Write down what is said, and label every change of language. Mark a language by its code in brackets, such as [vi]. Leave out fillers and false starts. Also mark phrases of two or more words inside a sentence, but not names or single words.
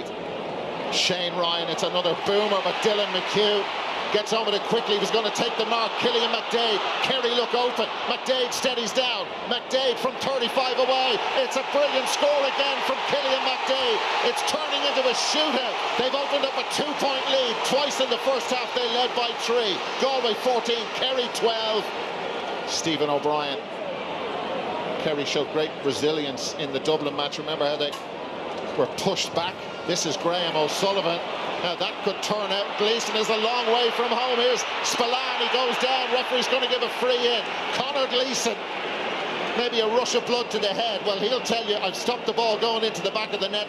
[en] Shane Ryan, it's another boomer, but Dylan McHugh gets on with it quickly. He was going to take the mark. Killian McDade. Kerry look open. McDade steadies down. McDade from 35 away. It's a brilliant score again from Killian McDade. It's turning into a shootout. They've opened up a 2-point lead. Twice in the first half they led by 3. Galway 14, Kerry 12. Stephen O'Brien. Kerry showed great resilience in the Dublin match. Remember how they were pushed back. This is Graham O'Sullivan. Now that could turn out. Gleeson is a long way from home. Here's Spillane. He goes down. Referee's going to give a free in. Conor Gleeson. Maybe a rush of blood to the head. Well, he'll tell you, I've stopped the ball going into the back of the net.